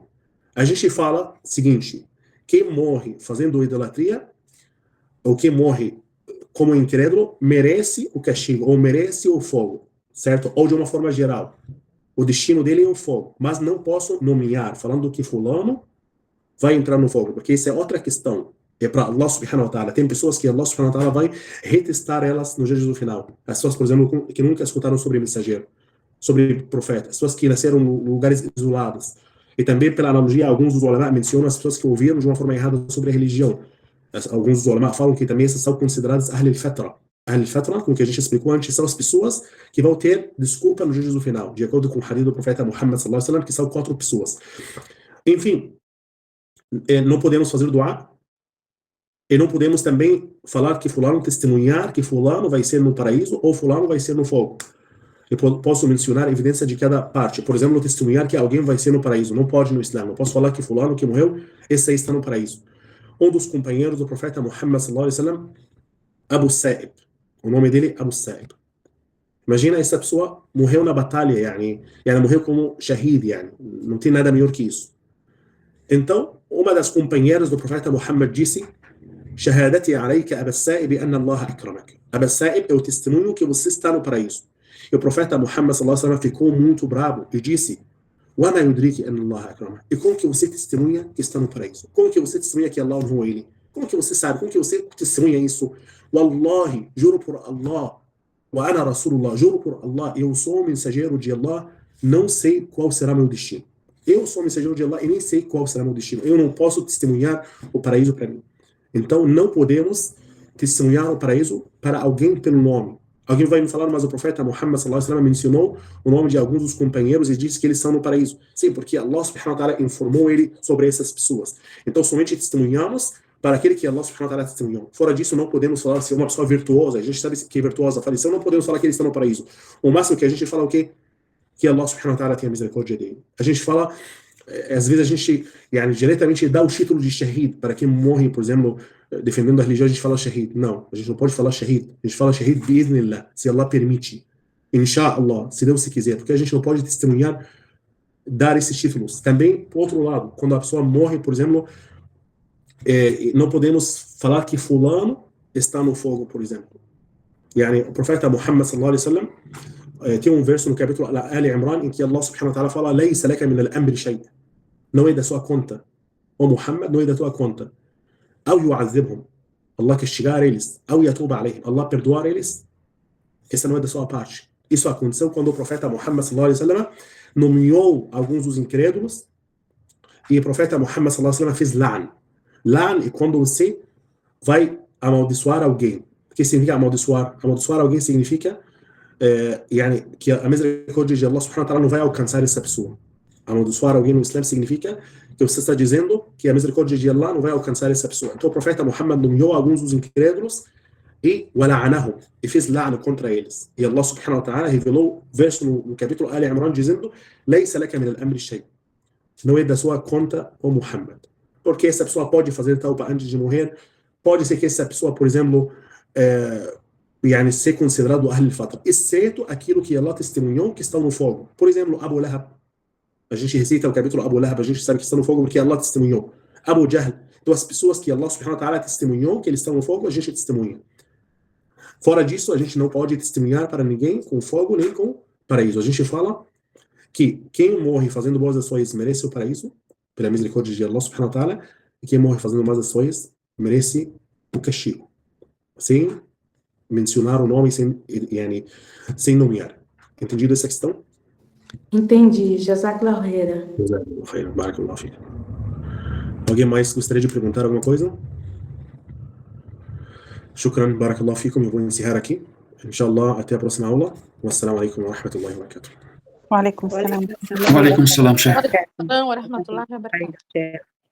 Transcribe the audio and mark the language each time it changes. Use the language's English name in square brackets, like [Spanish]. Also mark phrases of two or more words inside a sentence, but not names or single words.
[Portuguese] A gente fala o seguinte: quem morre fazendo idolatria, ou quem morre como incrédulo, merece o castigo, ou merece o fogo, certo? Ou de uma forma geral, o destino dele é o fogo. Mas não posso nomear, falando que fulano vai entrar no fogo, porque isso é outra questão. É para [Arabic] الله سبحانه وتعالى. [Portuguese] Tem pessoas que [Arabic] الله سبحانه وتعالى [Portuguese] vai retestar elas no dia do final. As pessoas, por exemplo, que nunca escutaram sobre mensageiro, sobre profeta, as pessoas que nasceram em lugares isolados. E também, pela analogia, alguns dos ulama mencionam as pessoas que ouviram de uma forma errada sobre a religião. Alguns dos ulama falam que também essas são consideradas [Arabic] أهل الفترة. أهل الفترة, [Portuguese] como que a gente explicou antes, são as pessoas que vão ter desculpa no dia do final, de acordo com o hadith do profeta Muhammad [Arabic] صلى الله عليه وسلم, [Portuguese] que são 4 pessoas. Enfim, não podemos fazer dua. E não podemos também falar que fulano, testemunhar que fulano vai ser no paraíso ou fulano vai ser no fogo. Eu posso mencionar a evidência de cada parte. Por exemplo, testemunhar que alguém vai ser no paraíso. Não pode no Islã. Não posso falar que fulano que morreu, esse aí está no paraíso. Um dos companheiros do profeta Muhammad [Arabic] صلى الله عليه وسلم, [Portuguese] Abu Sa'ib. O nome dele é Abu Sa'ib. Imagina, essa pessoa morreu na batalha, morreu como shahid, não tem nada melhor que isso. Então, uma das companheiras do profeta Muhammad disse: [Arabic] "شهادتي عليك أبا السائب أن الله أكرمك." [Portuguese] Abu Sa'ib é o testemunho que você está no paraíso. E o profeta Muhammad [Arabic] صلى الله عليه وسلم [Portuguese] ficou muito bravo e disse: [Arabic] "وما يدريك أن الله أكرمك." [Portuguese] E como que você testemunha que está no paraíso? Como que você testemunha que Allah honrou ele? Como que você sabe? Como que você testemunha isso? Wallahi, juro por Allah, [Arabic] وأنا رسول الله, [Portuguese] juro por Allah, eu sou o mensageiro de Allah, não sei qual será meu destino. Eu sou o mensageiro de Allah e nem sei qual será meu destino. Eu não posso testemunhar o paraíso para mim. Então, não podemos testemunhar o paraíso para alguém pelo nome. Alguém vai me falar, mas o profeta Muhammad [Arabic] صلى الله عليه وسلم [Portuguese] mencionou o nome de alguns dos companheiros e disse que eles estão no paraíso. Sim, porque [Arabic] الله سبحانه وتعالى [Portuguese] informou ele sobre essas pessoas. Então, somente testemunhamos para aquele que [Arabic] الله سبحانه وتعالى [Portuguese] testemunhou. Fora disso, não podemos falar se uma pessoa virtuosa, a gente sabe que é virtuosa, faleceu, não podemos falar que eles estão no paraíso. O máximo que a gente fala é o quê? Que [Arabic] الله سبحانه وتعالى [Portuguese] tem a misericórdia dele. A gente fala, às vezes a gente diretamente dá o título de shahid para quem morre, por exemplo, defendendo a religião, a gente fala shahid. Não, a gente não pode falar shahid. A gente fala [Arabic] شهيد بإذن الله, [Portuguese] se Allah permite. Insha'Allah, se Deus se quiser. Porque a gente não pode testemunhar, dar esses títulos. Também, por outro lado, quando a pessoa morre, por exemplo, não podemos falar que fulano está no fogo, por exemplo. O profeta Muhammad [Arabic] صلى الله عليه وسلم [Portuguese] tem um verso no capítulo Ali Imran em que [Arabic] الله سبحانه وتعالى [Portuguese] fala [Arabic] "ليس لك من الأمر شيء". [Portuguese] Não é da sua conta. Ó Muhammad, não é da tua conta. Ou yu'adhibhum, Allah castigar eles, ou [Arabic] يتوب عليهم, [Portuguese] Allah perdoar eles. Essa não é da sua parte. Isso aconteceu quando o profeta Muhammad [Arabic] صلى الله عليه وسلم [Portuguese] nomeou alguns dos incrédulos e o profeta Muhammad [Arabic] صلى الله عليه وسلم [Portuguese] fez la'an. La'an é quando você vai amaldiçoar alguém. O que significa amaldiçoar? Amaldiçoar alguém significa que a misericórdia de [Arabic] الله سبحانه وتعالى [Portuguese] não vai alcançar essa pessoa. Amaldiçoar alguém no Islã significa que você está dizendo que a misericórdia de Allah não vai alcançar essa pessoa. Então o profeta Muhammad nomeou alguns dos incrédulos e wala'anahum, e fez la'na contra eles. E [Arabic] الله سبحانه وتعالى [Portuguese] revelou verso no capítulo Ali Imran dizendo [Arabic] "ليس لك من الأمر شيء". [Portuguese] Não é da sua conta, ó Muhammad. Porque essa pessoa pode fazer tauba antes de morrer, pode ser que essa pessoa, por exemplo, ser considerado [Arabic] أهل الفترة, [Portuguese] exceto aquilo que Allah testemunhou que estão no fogo. Por exemplo, Abu Lahab. A gente recita o capítulo Abu Lahab, a gente sabe que estão no fogo porque Allah testemunhou. Abu Jahl. Então as pessoas que [Arabic] الله سبحانه وتعالى [Portuguese] testemunhou que eles estão no fogo, a gente testemunha. Fora disso, a gente não pode testemunhar para ninguém com fogo nem com paraíso. A gente fala que quem morre fazendo boas ações merece o paraíso, pela misericórdia de [Arabic] الله سبحانه وتعالى, [Portuguese] e quem morre fazendo más ações merece o castigo. Sem mencionar o nome, sem nomear. Entendido essa questão? Entendi. [Arabic] جزاك الله خيرا. بارك الله فيك. [Portuguese] Alguém mais gostaria de perguntar alguma coisa? [Arabic] شكرا، بارك الله فيكم. [Portuguese] Eu vou encerrar aqui. Inshallah, até a próxima aula. [Arabic] والسلام عليكم ورحمة الله وبركاته. وعليكم السلام. وعليكم السلام شيخ. ورحمة الله وبركاته.